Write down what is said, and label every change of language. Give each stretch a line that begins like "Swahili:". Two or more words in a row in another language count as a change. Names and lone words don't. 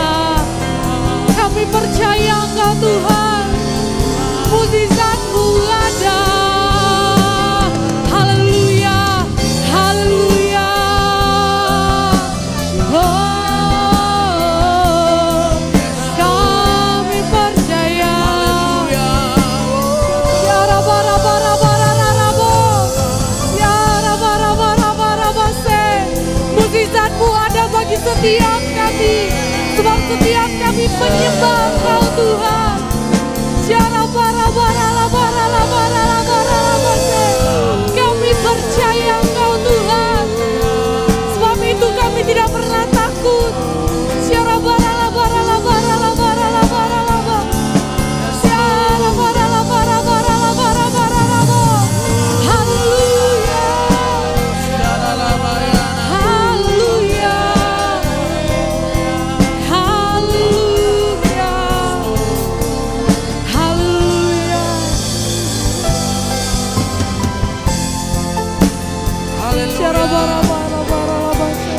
Indonesian: Kami percaya Engkau Tuhan, mujizat-Mu ada. Haleluya, haleluya. Oh, kami percaya.
Arabic: يا ربا-ربا-ربا-ربا-ربا. يا ربا-ربا-ربا-ربا-سي.
Indonesian: Mujizat-Mu ada bagi setiap kami, sebab setiap kami menyembah Engkau Tuhan.
Arabic: يا ربا-ربا-ربا-ربا-ربا-سي.
Indonesian: Kami percaya Engkau Tuhan, sebab itu kami tidak pernah takut.
Arabic: يا ربا-ربا-ربا-ربا-ربا-ربا. يا ربا-ربا-ربا-ربا-ربا-ربا.
Indonesian: Haleluya, haleluya, haleluya, haleluya.
Arabic: يا ربا-ربا-ربا-ربا-سي.